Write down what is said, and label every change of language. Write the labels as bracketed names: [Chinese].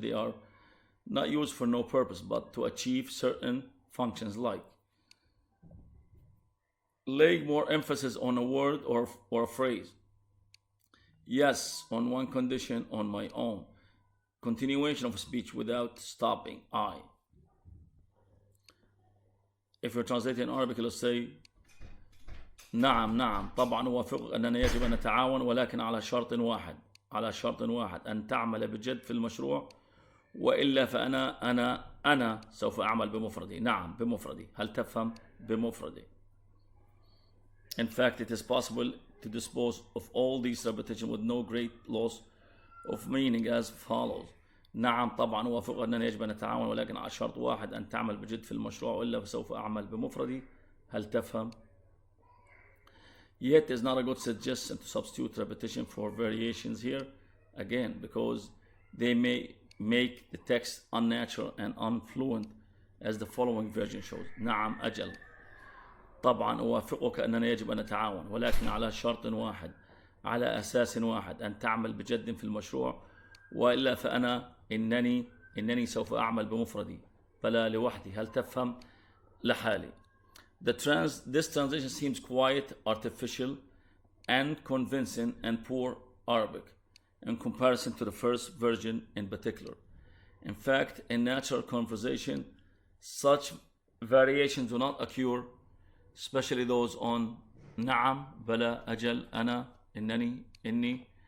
[English] They are not used for no purpose, but to achieve certain functions, like laying more emphasis on a word or a phrase. Yes, on one condition, on my own. Continuation of speech without stopping, I. If you're translating in Arabic, let's say [Arabic] نعم طبعا أوافقك أننا يجب أن نتعاون، ولكن على شرط واحد أن تعمل بجد في المشروع، وإلا فأنا سوف أعمل بمفردي. نعم بمفردي. هل تفهم؟ بمفردي. [English] In fact, it is possible to dispose of all these repetitions with no great loss of meaning as follows. [Arabic] نعم طبعا أوافق أننا يجب أن نتعاون، ولكن على شرط واحد، أن تعمل بجد في المشروع وإلا فسوف أعمل بمفردي. هل تفهم؟ [English] Yet is not a good suggestion to substitute repetition for variations here, again, because they may make the text unnatural and unfluent, as the following version shows. [Arabic] نعم أجل طبعا أوافقك أننا يجب أن نتعاون، ولكن على شرط واحد، على أساس واحد، أن تعمل بجد في المشروع وإلا فأنا إنني سوف أعمل بمفردي، فلا لوحدي. هل تفهم؟ لحالي. [English] This translation seems quite artificial and convincing and poor Arabic in comparison to the first version in particular. In fact, in natural conversation, such variations do not occur, especially those on نعم, بلا, أجل, أنا, إنني, إني.